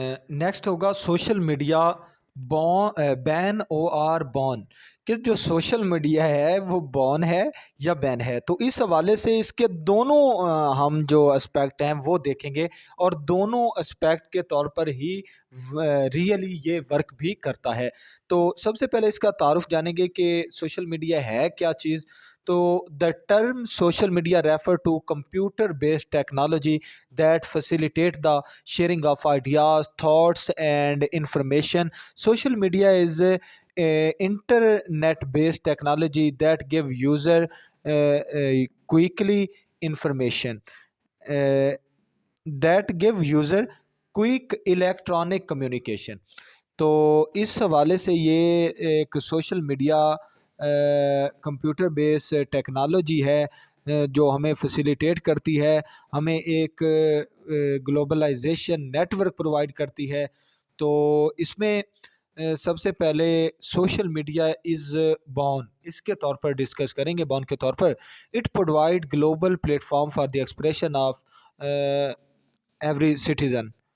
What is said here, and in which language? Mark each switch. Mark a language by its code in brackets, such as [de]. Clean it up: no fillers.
[ur] Next ہوگا [en] social media ban or boon, [ur] کہ جو سوشل میڈیا ہے وہ بون ہے یا بین ہے. تو اس حوالے سے اس کے دونوں ہم جو اسپیکٹ ہیں وہ دیکھیں گے، اور دونوں اسپیکٹ کے طور پر ہی ریئلی یہ ورک بھی کرتا ہے. تو سب سے پہلے اس کا تعارف جانیں گے کہ سوشل میڈیا ہے کیا چیز. [en] تو the term social media refer to computer based technology that facilitate the sharing of ideas, thoughts and information. Social media is a internet based technology that give user quickly information, that give user quick electronic communication. [ur] تو اس حوالے سے یہ ایک social media computer base technology ہے جو ہمیں facilitate کرتی ہے، ہمیں ایک گلوبلائزیشن نیٹ ورک پرووائڈ کرتی ہے۔ تو اس میں سب سے پہلے سوشل میڈیا از بورن، اس کے طور پر ڈسکس کریں گے، بورن کے طور پر [en] it provide global platform for the expression of every citizen,